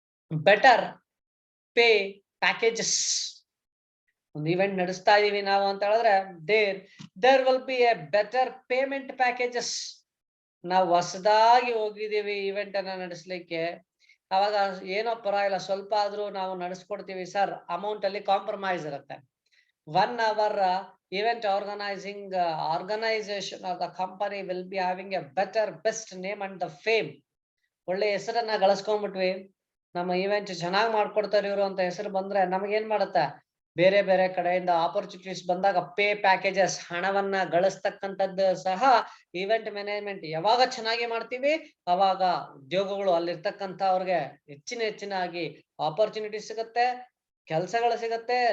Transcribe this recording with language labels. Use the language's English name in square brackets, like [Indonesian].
[English] Better pay packages. [Kannada] ಒಂದು event ನಡೆಸ್ತಾ ಇದೀವಿ ನಾವು ಅಂತ ಹೇಳಿದ್ರೆ [English] There will be a better payment packages. [Kannada] ನಾವು ಹೊಸದಾಗಿ ಹೋಗಿದ್ದೀವಿ ಇವೆಂಟ್ ಅನ್ನ ನಡೆಸಲಿಕ್ಕೆ, ಅವಾಗ ಏನೋ ಪರವಾಗಿಲ್ಲ, ಸ್ವಲ್ಪ ಆದ್ರೂ ನಾವು ನಡೆಸ್ಕೊಡ್ತೀವಿ ಸರ್, ಅಮೌಂಟ್ ಅಲ್ಲಿ ಕಾಂಪ್ರಮೈಸ್ ಇರುತ್ತೆ. [English] 1 hour event organization or the company will be having a better, best name and the fame. [Kannada] ಒಳ್ಳೆ ಹೆಸರನ್ನ ಗಳಿಸ್ಕೊಂಡ್ಬಿಟ್ವಿ, ನಮ್ಮ ಇವೆಂಟ್ ಚೆನ್ನಾಗಿ ಮಾಡ್ಕೊಡ್ತಾರೆ ಇವರು ಅಂತ ಹೆಸರು ಬಂದ್ರೆ ನಮಗೇನ್ ಮಾಡುತ್ತೆ, ಬೇರೆ ಬೇರೆ ಕಡೆಯಿಂದ ಆಪರ್ಚುನಿಟೀಸ್ ಬಂದಾಗ ಪೇ ಪ್ಯಾಕೇಜಸ್ ಹಣವನ್ನ ಗಳಿಸ್ತಕ್ಕಂಥದ್ದು ಸಹ ಇವೆಂಟ್ ಮ್ಯಾನೇಜ್ಮೆಂಟ್ ಯಾವಾಗ ಚೆನ್ನಾಗಿ ಮಾಡ್ತೀವಿ ಅವಾಗ ಉದ್ಯೋಗಗಳು ಅಲ್ಲಿರ್ತಕ್ಕಂಥ ಅವ್ರಿಗೆ ಹೆಚ್ಚಿನಾಗಿ ಆಪರ್ಚುನಿಟಿ ಸಿಗುತ್ತೆ, ಕೆಲಸಗಳು ಸಿಗುತ್ತೆ.